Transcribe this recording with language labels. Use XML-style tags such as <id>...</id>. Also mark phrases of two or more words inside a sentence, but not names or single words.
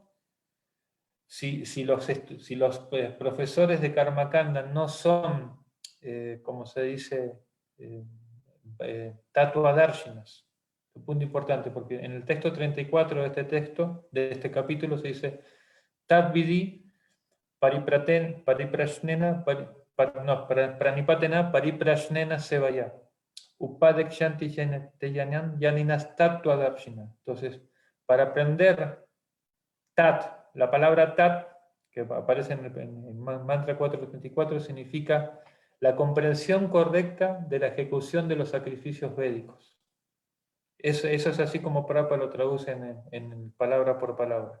<es>Si los profesores de Karmakanda no son, como se dice, Tattva-darshinas, un punto importante, porque en el texto 34 de este capítulo se dice</es> <sa>Tad-vidi pariprasnena, pranipatena pariprasnena sevaya. Upadekshanti yaninas tattva-darshina.</sa> <es>Entonces, para aprender Tat, la palabra Tat, que aparece en el mantra 434, significa la comprensión correcta de la ejecución de los sacrificios védicos. Eso es así como Prabhupada lo traduce en palabra por palabra.</es>